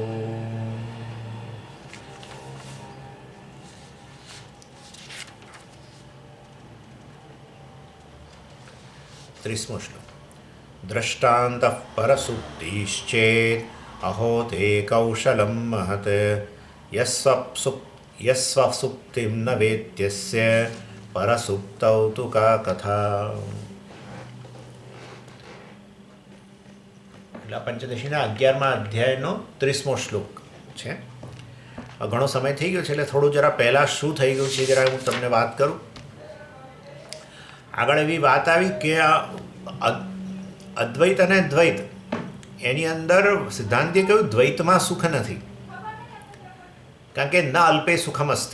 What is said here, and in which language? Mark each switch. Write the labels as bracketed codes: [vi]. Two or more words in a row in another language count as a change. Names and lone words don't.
[sa] त्रिस्मो श्लोक दृष्टान्तः परसुप्तिश्चेत् अहो ते कौशलं महत् यस्वसुप्तिं न वेद्यस्य परसुप्तौ तु का कथा। [gu] એટલે પંચદશીના 11મા અધ્યાયનો 30મો શ્લોક છે. ઘણો સમય થઈ ગયો છે એટલે થોડું જરા પહેલાં શું થઈ ગયું છે જરા હું તમને વાત કરું. આગળ એવી વાત આવી કે અદ્વૈત અને દ્વૈત એની અંદર સિદ્ધાંતિએ કહ્યું દ્વૈતમાં સુખ નથી, કારણ કે [sa] ન અલ્પે સુખમ અસ્તિ.